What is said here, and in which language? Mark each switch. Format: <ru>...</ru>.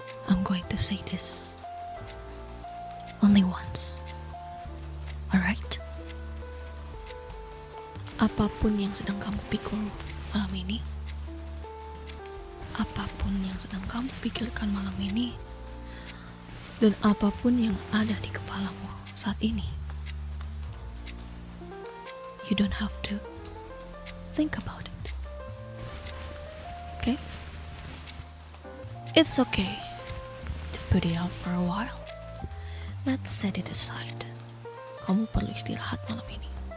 <en>I'm going to say this only once. Alright?</en> <id>Apapun yang sedang kamu pikul malam ini, apapun yang sedang kamu pikirkan malam ini, dan apapun yang ada di kepalamu saat ini,</id> <en>You don't have to think about it. Okay? It's okay to put it off for a while. Let's set it aside.</en> <id>Kamu perlu istirahat malam ini.</id>